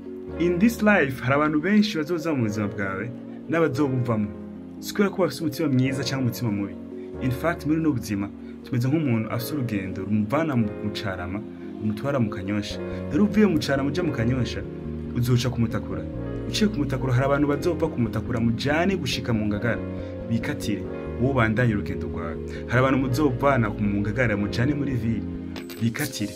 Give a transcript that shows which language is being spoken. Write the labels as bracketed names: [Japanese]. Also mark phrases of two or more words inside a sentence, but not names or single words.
[English] In this life [Rundi] hari abantu benshi bazoza mu buzima bwawe n'abazobuvamo sikora ko bafite umutima mwiza cyangwa umutima mubi. [English] In fact [Rundi] muri no buzima tumeze nk'umuntu afite urugendo rumuvana mu Carama umutwara mu Kanyosha. Rero uvuye mu Carama uje mu Kanyosha uzoca kumutakura. Uciye kumutakura hari abantu bazova kumutakura mujane gushika mu Ngagara bikatire wowe bandanye urugendo rwawe. Hari abantu muzovana mu Ngagara mujane muri ville bikatire.